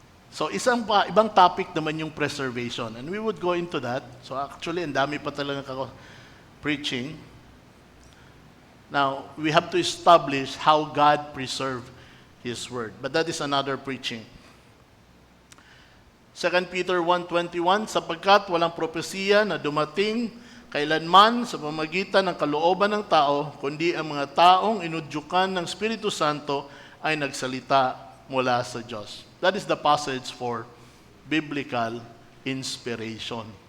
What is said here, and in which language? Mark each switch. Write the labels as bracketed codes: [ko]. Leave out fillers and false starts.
[en] So [tl] ibang topic naman yung [en] preservation. And we would go into that. So actually, [tl] ang dami pa talaga ako [en] preaching. Now, we have to establish how God preserved His Word. But that is another preaching. [tl] 2 Peter 1:21, sapagkat walang propesiya na dumating kailanman sa pamagitan ng kalooban ng tao, kundi ang mga taong inudyukan ng Espiritu Santo ay nagsalita mula sa Diyos. [en] That is the passage for biblical inspiration.